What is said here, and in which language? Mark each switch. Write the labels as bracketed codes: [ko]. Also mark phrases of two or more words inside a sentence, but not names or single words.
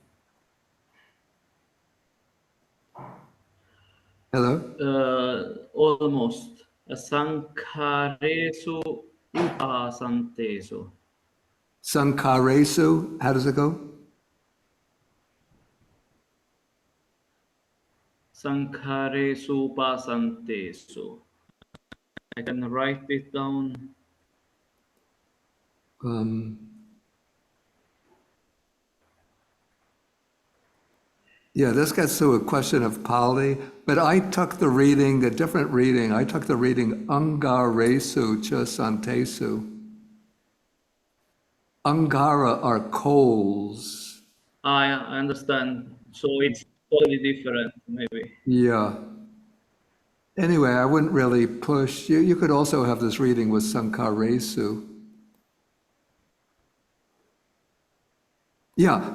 [en] Hello? Almost. [pi] Sankharesu upasantesu. [en] Sankharesu, how does it go? [pi] Sankharesu upasantesu. [en] I can write it down. Yeah, this gets to a question of Pali, but I took the reading, a different reading. I took the reading [pi] Angaresu cha santesu. [en] Angara are coals. I understand. So it's totally different, maybe. Yeah. Anyway, I wouldn't really push. You could also have this reading with Sankharesu. Yeah.